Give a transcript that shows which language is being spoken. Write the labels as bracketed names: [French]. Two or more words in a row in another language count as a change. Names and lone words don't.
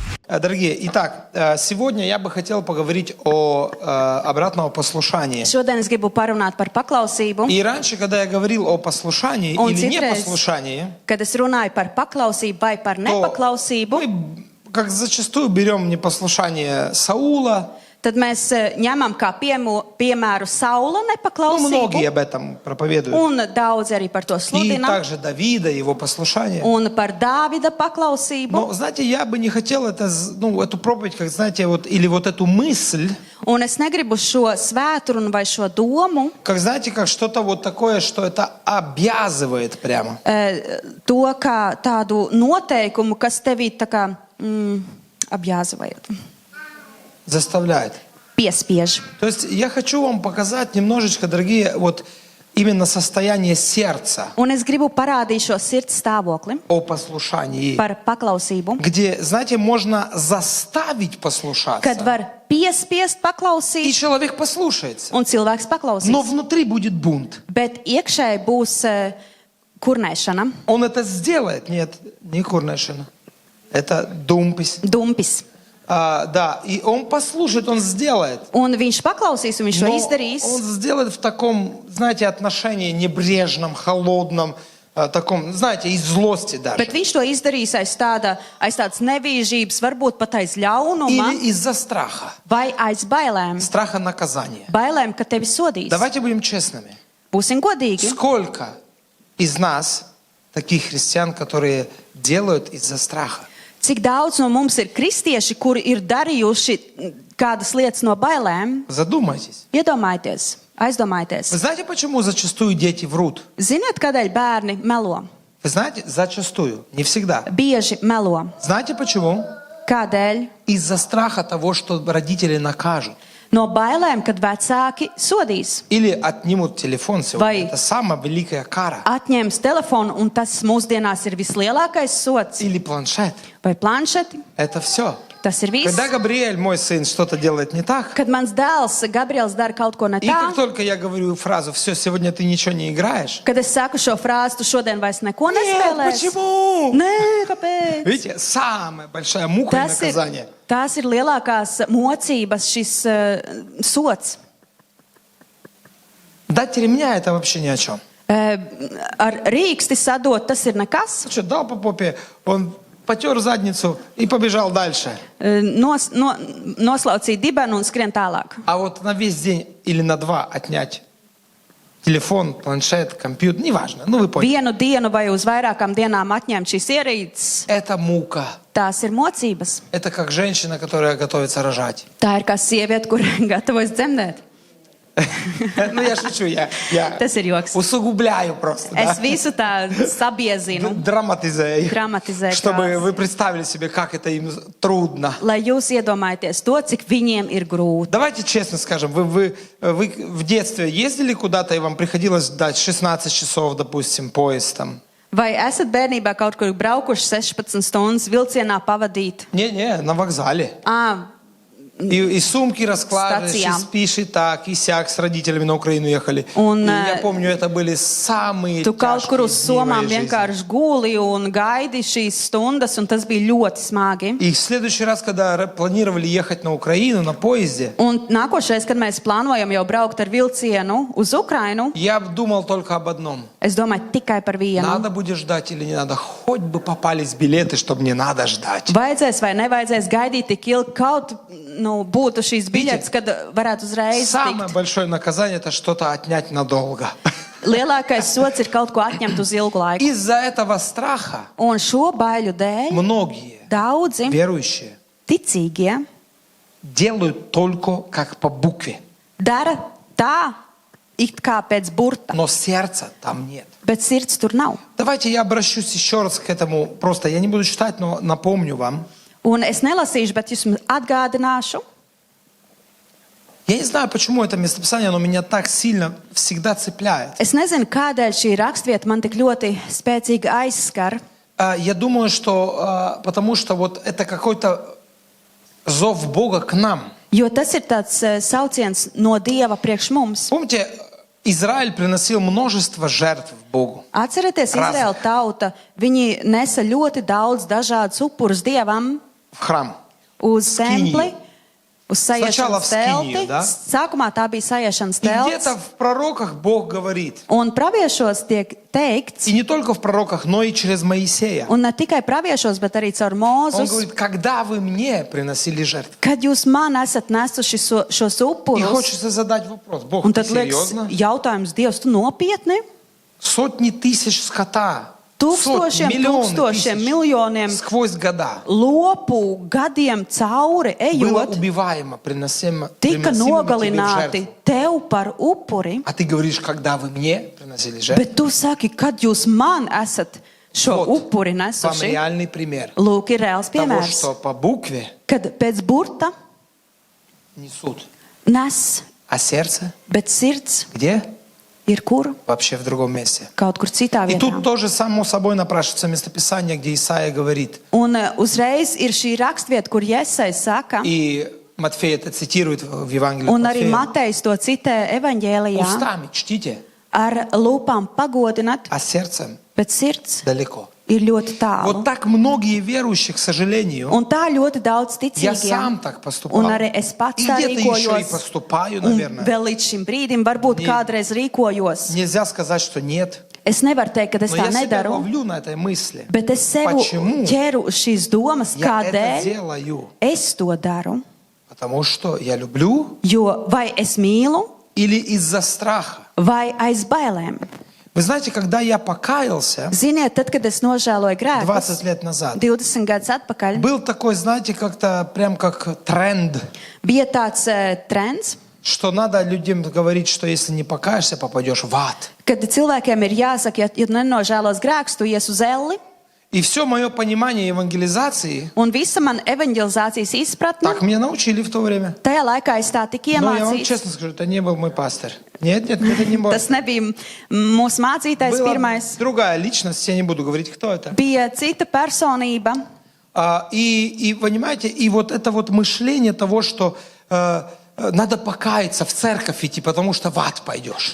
[Russian] Дорогие, итак, сегодня я бы хотел поговорить о обратном послушании. [Latvian] Šodien es gribu parunāt par paklausību. [Russian] И раньше, когда я говорил о послушании [Latvian] Un [Russian] или [Latvian] citreiz, [Russian] непослушании, [Latvian] kad es runāju par paklausību vai par [Russian] то [Latvian] nepaklausību, [Russian] мы как зачастую берем непослушание Саула. [Latvian] tad mēs ņemam kā piemēru Saula [Russian] Ну, многие [Latvian] nepaklausību. [Russian] об этом проповедуют. [Latvian] Un daudz arī par to [Russian] И [Latvian] sludina. [Russian] также Давида, его послушание. [Latvian] Un par Dāvida paklausību. [Russian] Но, знаете, я бы не хотел эту проповедь, как, знаете, вот, или вот эту мысль, [Latvian] Un es negribu šo svētru vai šo domu, [Russian] как, знаете, как что-то вот такое, что это обязывает прямо. [Latvian] to kā tādu noteikumu, kas tevī tā kā apjāzavajot, [Russian] Заставляет. [Latvian] piespiež. [Russian] То есть я хочу вам показать немножечко, дорогие, вот именно состояние сердца [Latvian] Un es gribu parādīt šo sirds stāvokli [Russian] о послушании, [Latvian] par paklausību, [Russian] где, знаете, можно заставить [Latvian] kad [Russian] послушаться, [Latvian] var piespiest [Russian] и [Latvian] paklausīt, [Russian] человек послушается. [Latvian] un cilvēks [Russian] Но [Latvian] paklausīs. [Russian] внутри будет бунт. [Latvian] Bet iekšēji būs kurnēšana, [Russian] Он это сделает. Нет, не курнешина. Это думпись. [Latvian] dumpis. [Russian] Да, и он послушает, он сделает. [Latvian] Un viņš paklausīs, un viņš to [Russian] Но [Latvian] izdarīs. [Russian] он сделает в таком, знаете, отношении небрежном, холодном, таком, знаете, из злости даже. [Latvian] Bet viņš to izdarīs aiz tādas nevīžības, varbūt pat aiz ļaunuma [Russian] Или из-за страха. [Latvian] vai aiz bailēm. [Russian] Страха наказания. [Latvian] Bailēm, ka tevi sodīs. [Russian] Давайте будем честными. [Latvian] Būsim godīgi. [Russian] Сколько из нас таких христиан, которые делают из-за страха? [Latvian] Cik daudz no mums ir kristieši, kuri ir darījuši kādas lietas no bailēm? [Russian] Задумайтесь. [Latvian] Iedomājieties, [Russian] Вы [Latvian] aizdomājieties. [Russian] знаете, почему зачастую дети врут? [Latvian] Ziniet, kādēļ bērni melo? [Russian] Вы знаете, зачастую, не всегда. [Latvian] Bieži melo. [Russian] Знаете почему? [Latvian] Kādēļ? [Russian] Из-за страха того, что родители накажут. [Latvian] No bailēm, kad vecāki sodīs. [Russian] Или отнимут телефон сегодня. [Latvian] Vai- [Russian] Это самая великая кара. [Latvian] Atņems telefonu, un tas mūsdienās ir vislielākais sots. [Russian] Или планшет. [Latvian] Vai planšeti? [Russian] Это все. [Latvian] Tas ir viss. [Russian] Когда Габриэль, мой сын, что-то делает не так, [Latvian] Kad mans dēls Gabriels dara kaut ko ne [Russian] и как [Latvian] tā, [Russian] только я говорю фразу «все, сегодня ты ничего не играешь», [Latvian] kad es saku šo frāzi, tu šodien vairs neko [Russian] нет, [Latvian] nespēlēsi. [Russian] почему? [Latvian] Nē, kāpēc? [Russian] Видите, самая большая мука и наказание. [Latvian] Tās ir lielākās mocības, šis sots. [Russian] Дать ремня – это вообще ни о чем. [Latvian] Ar rīksti sadot, tas ir nekas. [Russian] Что, дал по попе, он потер задницу и побежал дальше. [Latvian] Noslaucīja dibenu un skrien tālāk. [Russian] А вот на весь день или на 2 отнять телефон, планшет, компьютер, неважно, ну вы поняли. [Latvian] Vienu dienu vai uz vairākām dienām atņemt šīs ierīces, [Russian] Это мука. [Latvian] tās ir mocības. [Russian] Это как женщина, которая готовится рожать. [Latvian] Tā ir kā sieviete, kur gatavojas dzemdēt. [Russian] Ну я шучу, я [Latvian] Tas ir joks. [Russian] усугубляю просто. [Latvian] Es [Russian] Да? [Latvian] visu tā sabiezinu, [Russian] Драматизирую. [Latvian] dramatizēju, [Russian] Чтобы [Latvian] krāsu, [Russian] вы представили себе, как это им трудно. [Latvian] lai jūs iedomājaties to, cik viņiem ir grūti. [Russian] Давайте честно скажем, вы в детстве ездили куда-то, и вам приходилось дать 16 часов, допустим, поезд там? [Latvian] Vai esat bērnībā kaut kur braukuši 16 stundas vilcienā pavadīt? [Russian] Не, на вокзале. И сумки раскладываешь, и Статьям. спишь, и так, и сяк, с родителями на Украину ехали. [Latvian] Un, [Russian] И я помню, это были самые [Latvian] Tu kaut kur uz [Russian] тяжкие дни в [Latvian] somām [Russian] моей жизни. [Latvian] vienkārši guli un gaidi šīs stundas, un tas bija ļoti smagi. [Russian] И в следующий раз, когда планировали ехать на Украину на поезде, [Latvian] Un nākošais, kad mēs plānojam jau braukt ar vilcienu uz Ukrainu, [Russian] я думал только об одном. [Latvian] es domāju tikai par vienu. [Russian] Надо будет ждать или не надо? Хоть бы попались билеты, чтобы не надо ждать. [Latvian] Vajadzēs vai nevajadzēs gaidīt tik ilgi, kaut būtu šīs biļetes, kad varētu uzreiz [Russian] Самое [Latvian] tikt. [Russian] большое наказание – это что-то отнять надолго. [Latvian] Lielākais sots ir kaut ko atņemt uz ilgu laiku. [Russian] Из-за этого страха [Latvian] Un šo baiļu dēļ [Russian] многие [Latvian] daudzi [Russian] верующие [Latvian] ticīgie [Russian] делают только как по букве, [Latvian] dara tā, it kā pēc burta, [Russian] но сердца там нет. [Latvian] bet sirds tur nav. [Russian] Давайте я обращусь еще раз к этому. Просто я не буду читать, но напомню вам. [Latvian] Un es nelasīšu, bet jums atgādināšu. [Russian] Я не знаю, почему это местописание, оно меня так сильно всегда цепляет. [Latvian] Es nezinu, kādēļ šī rakstvieta man tik ļoti spēcīgi aizskar. [Russian] Я думаю, что потому что вот это какой-то зов Бога к нам. [Latvian] Jo tas ir tāds sauciens no Dieva priekš mums. [Russian] Помните, Израиль приносил множество жертв Богу. [Latvian] Atcerieties, Izraēla tauta, viņi nesa ļoti daudz dažādus upurus Dievam [Russian] В храм. [Latvian] uz [Russian] Скинию. [Latvian] templi, uz [Russian] Sначала [Latvian] sajiešanas [Russian] в Скинию, [Latvian] telti. [Russian] да? [Latvian] Sākumā tā bija sajiešanas [Russian] И [Latvian] telts. [Russian] где-то в пророках Бог говорит, [Latvian] Un praviešos tiek teikts, [Russian] и не только в пророках, но и через Моисея. [Latvian] un ne tikai praviešos, bet arī caur [Russian] Он [Latvian] Mūzus, [Russian] говорит, когда вы мне приносили жертвы? [Latvian] kad jūs man esat nesuši šos [Russian] И [Latvian] upurus. [Russian] хочется задать вопрос, Бог, [Latvian] Un [Russian] ты [Latvian] tad liekas, [Russian] серьезно? [Latvian] jautājums, Dievs, tu nopietni? [Russian] Сотни тысяч скота, [Latvian] Tūkstošiem, [Russian] сотни, миллионы [Latvian] tūkstošiem, [Russian] тысяч [Latvian] miljoniem [Russian] сквозь года [Latvian] lopu gadiem cauri [Russian] было [Latvian] ejot, [Russian] убиваемо, приносимыми [Latvian] tika [Russian] тебе в [Latvian] nogalināti [Russian] жертву. [Latvian] tev par upuri, [Russian] А ты говоришь, когда вы мне приносили жертву? [Latvian] bet tu saki, kad jūs man esat šo [Russian] Вот [Latvian] upuri [Russian] вам [Latvian] nesuši. [Russian] реальный пример [Latvian] Lūk, ir reāls [Russian] того, [Latvian] piemērs, [Russian] что по букве [Latvian] kad pēc burta [Russian] несут, [Latvian] nes, [Russian] а сердце [Latvian] bet sirds [Russian] где? [Latvian] ir kur? [Russian] Вообще в другом месте. [Latvian] Kaut kur citā [Russian] И тут [Latvian] vietā. [Russian] тоже само собой напрашивается местописание, где Исаия говорит. [Latvian] Un uzreiz ir šī rakstvieta, kur Jēzus saka, [Russian] И Матфей это цитирует в Евангелии [Latvian] un [Russian] от [Latvian] arī [Russian] Матфея. [Latvian] Matejs to citē evaņģēlijā, [Russian] Устами чтите, [Latvian] ar lūpām pagodināt, [Russian] а сердцем [Latvian] bet sirds [Russian] далеко. [Latvian] ir ļoti tālu. [Russian] Вот так многие верующие, к сожалению, [Latvian] Un tā ļoti daudz [Russian] я сам [Latvian] ticīgiem. [Russian] так поступал. [Latvian] Un arī es pats [Russian] И [Latvian] tā [Russian] где-то еще и [Latvian] rīkojos. [Russian] поступаю, [Latvian] Un [Russian] наверное. [Latvian] vēl līdz šim brīdim varbūt [Russian] Не- [Latvian] kādreiz rīkojos. [Russian] Нельзя сказать, что нет. [Latvian] Es nevaru teikt, ka es [Russian] Но [Latvian] tā [Russian] я себя [Latvian] nedaru, [Russian] ловлю на этой мысли. [Latvian] bet es sev [Russian] Почему [Latvian] ķeru uz šīs domas, [Russian] я это [Latvian] kādēļ [Russian] делаю? [Latvian] es to daru. [Russian] Потому что я люблю [Latvian] Jo vai es mīlu, [Russian] или из-за страха? [Latvian] vai aiz bailēm. [Russian] Вы знаете, когда я покаялся [Latvian] Ziniet, tad, kad es nožēloju [Russian] 20 [Latvian] grēkus, [Russian] лет назад, [Latvian] 20 gadus atpakaļ, [Russian] был такой, знаете, как-то прям как тренд, [Latvian] bija tāds trends, [Russian] что надо людям говорить, что если не покаешься, попадешь в ад. [Latvian] kad cilvēkiem ir jāsaka, ja tu nenožēlos grēkus, tu ies uz elli. [Russian] И все мое понимание евангелизации, [Latvian] Un visa man evanģelizācijas izpratne, [Russian] так меня научили в то время. [Latvian] tajā laikā es tā tik [Russian] Но я вам [Latvian] iemācīju. [Russian] честно скажу, это не был мой пастор. Нет, это не мой. [Latvian] Tas nebija mūsu mācītājs [Russian] Была [Latvian] pirmais. [Russian] другая личность, я не буду говорить, кто это. [Latvian] Bija cita personība. [Russian] И понимаете, и вот это вот мышление того, что надо покаяться, в церковь идти, потому что в ад пойдешь.